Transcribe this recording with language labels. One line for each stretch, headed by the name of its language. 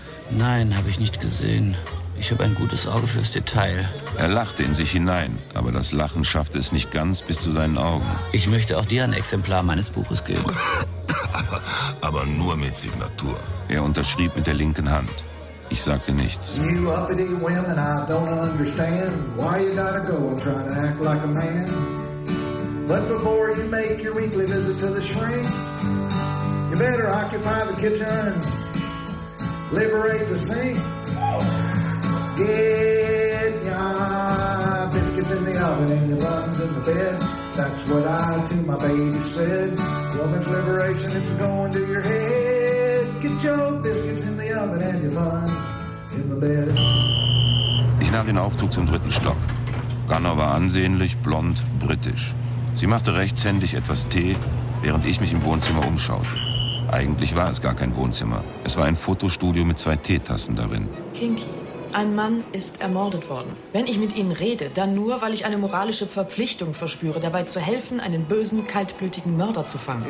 German: Nein, habe ich nicht gesehen. Ich habe ein gutes Auge fürs Detail. Er lachte in sich hinein, aber das Lachen schaffte es nicht ganz bis zu seinen Augen. Ich möchte auch dir ein Exemplar meines Buches geben. Aber nur mit Signatur. Er unterschrieb mit der linken Hand. Ich sagte nichts.
English: You uppity women, I don't understand why you gotta go and try to act like a man. But before you make your weekly visit to the shrink, you better occupy the kitchen, liberate the sink, get your biscuits in the oven and your buns in the bed. That's what I to my baby said. Woman's liberation, it's going to your head. Get your biscuits in the oven and your buns in the bed.
German: Ich nahm den Aufzug zum dritten Stock. Gunner war ansehnlich, blond, britisch. Sie machte rechtshändig etwas Tee, während ich mich im Wohnzimmer umschaute. Eigentlich war es gar kein Wohnzimmer. Es war ein Fotostudio mit zwei Teetassen darin. Kinky, ein Mann ist ermordet worden. Wenn ich mit Ihnen rede, dann nur, weil ich eine moralische Verpflichtung verspüre, dabei zu helfen, einen bösen, kaltblütigen Mörder zu fangen.